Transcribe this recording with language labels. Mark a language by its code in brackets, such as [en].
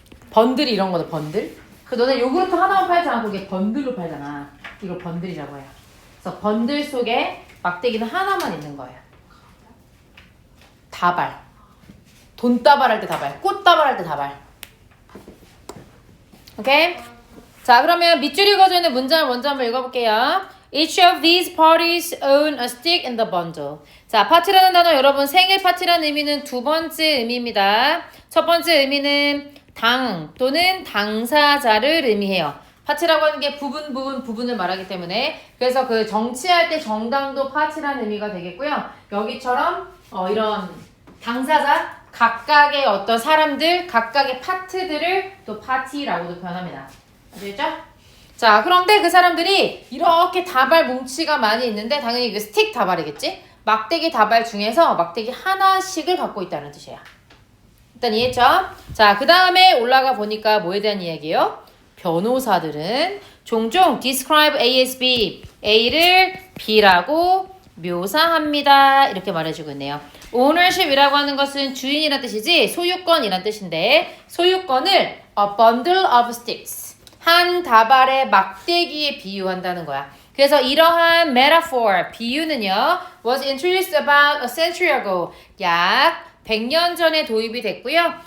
[ko] 번들이 이런 거다, 번들. 그 너네 요구르트 하나만 팔지 않고 이게 번들로 팔잖아. 이걸 번들이라고 해요. 그래서 번들 속에 막대기는 하나만 있는 거예요. 다발. 돈다발 할 때 다발. 꽃다발 할 때 다발. 오케이? 자, 그러면 밑줄 읽어져 있는 문장을 먼저 한번 읽어볼게요. [en] Each of these parties own a stick in the bundle. [ko] 자, 파티라는 단어 여러분 생일 파티라는 의미는 두 번째 의미입니다. 첫 번째 의미는 당 또는 당사자를 의미해요. 파티라고 하는 게 부분을 말하기 때문에 그래서 그 정치할 때 정당도 파티라는 의미가 되겠고요. 여기처럼 이런 당사자 각각의 어떤 사람들 각각의 파트들을 또 파티라고도 표현합니다. 아시겠죠? 자, 그런데 그 사람들이 이렇게 다발 뭉치가 많이 있는데 당연히 이게 스틱 다발이겠지? 막대기 다발 중에서 막대기 하나씩을 갖고 있다는 뜻이에요. 일단 이해했죠? 자, 그 다음에 올라가 보니까 뭐에 대한 이야기예요? 변호사들은 종종 [en] describe A as B, [ko] A를 B라고 묘사합니다. 이렇게 말해주고 있네요. ownership이라고 하는 것은 주인이란 뜻이지 소유권이란 뜻인데 소유권을 [en] a bundle of sticks, [ko] 한 다발의 막대기에 비유한다는 거야. 그래서 이러한 metaphor, 비유는요 [en] was introduced about a century ago, [ko] 약 100년 전에 도입이 됐고요.